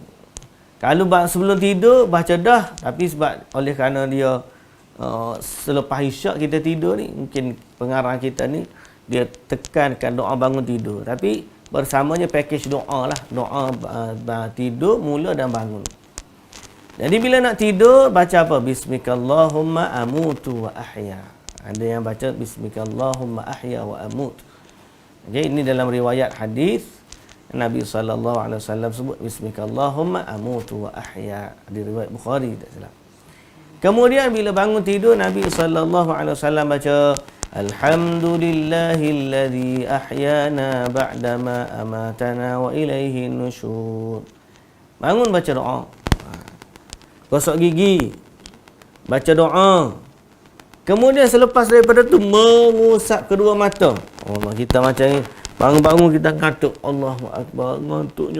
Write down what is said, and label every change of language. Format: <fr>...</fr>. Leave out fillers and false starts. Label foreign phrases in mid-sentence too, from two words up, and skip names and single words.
<ms>Kalau sebelum tidur baca dah, tapi sebab oleh kerana dia selepas isyak kita tidur ni, mungkin pengarang kita ni dia tekankan doa bangun tidur, tapi bersamanya package doa lah, doa tidur, mula dan bangun. Jadi bila nak tidur baca apa?</ms> <ar>باسمك اللهم أموت وأحيا.</ar> <ms>Ada yang baca</ms> <ar>باسمك اللهم أحيا وأموت.</ar> <ms>Okay, ini dalam riwayat hadis Nabi SAW sebut</ms> <ar>باسمك اللهم أموت وأحيا,</ar> <ms>di riwayat Bukhari tak salah. Kemudian bila bangun tidur, Nabi SAW baca</ms> <ar>الحمد لله الذي أحيانا بعد ما أماتنا وإليه النشور.</ar> <ms>Bangun baca doa. Gosok gigi, baca doa. Kemudian selepas daripada tu mengusap kedua mata. Kita macam ni, bangun-bangun kita ngantuk.</ms> <ar>الله أكبر,</ar> <ms>ngantuknya.</ms>